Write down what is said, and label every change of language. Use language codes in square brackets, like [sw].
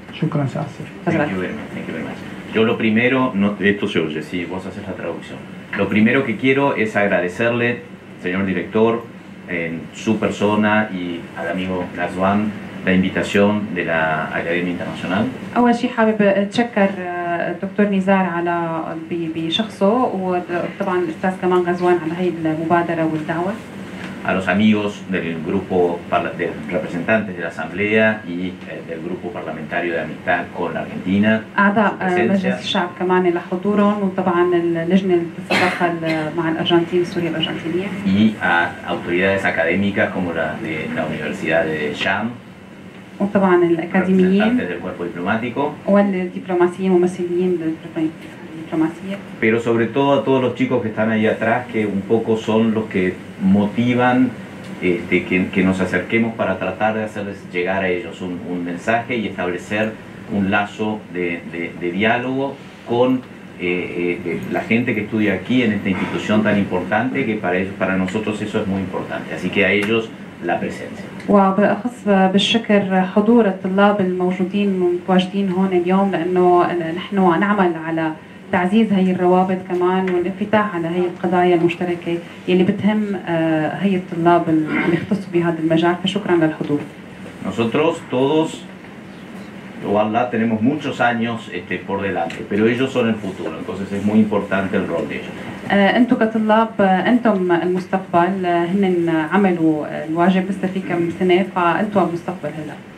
[ar] شكرا سعادة السفير. [en] Thank you very much. [es] Yo lo primero, esto se oye, sí, vos haces la traducción. Lo primero que quiero es agradecerle, señor director, en su persona y al amigo Ghazwan, la invitación de la Academia Internacional. [ar] أول شيء حابب أتشكر الدكتور نزار على بشخصه، وطبعا الأستاذ كمان غزوان على هي المبادرة والدعوة. [es] A los amigos del grupo de representantes de la Asamblea y del grupo parlamentario de amistad con la Argentina. [ar] أعضاء مجلس الشعب كمان اللي حضورهم، وطبعا اللجنة اللي بتتدخل مع الأرجنتين السورية الأرجنتينية. [es] Y a autoridades académicas como la de la Universidad de Sham. [ar] وطبعا الأكاديميين [es] del cuerpo diplomático. [ar] والدبلوماسيين ممثلين الدبلوماسية. [es] Pero sobre todo a todos los chicos que están ahí atrás, que un poco son los que motivan que nos acerquemos para tratar de hacerles llegar a ellos un mensaje y establecer un lazo de diálogo con la gente que estudia aquí en esta institución tan importante, que para nosotros eso es muy importante. Así que a ellos la presencia. [ar] وبأخص بالشكر حضور الطلاب الموجودين متواجدين هون اليوم، لأنه نحن نعمل على تعزيز هي الروابط كمان والانفتاح على هي القضايا المشتركة اللي بتهم هي الطلاب اللي يختصوا بهذا المجال. فشكرا للحضور. [es] Nosotros todos o Allah, tenemos muchos años por delante, pero ellos son el futuro, entonces es muy importante el rol de ellos. [ar] انتم كطلاب انتم المستقبل هن عملوا الواجب لسه في كم سنه فانتم المستقبل هلا.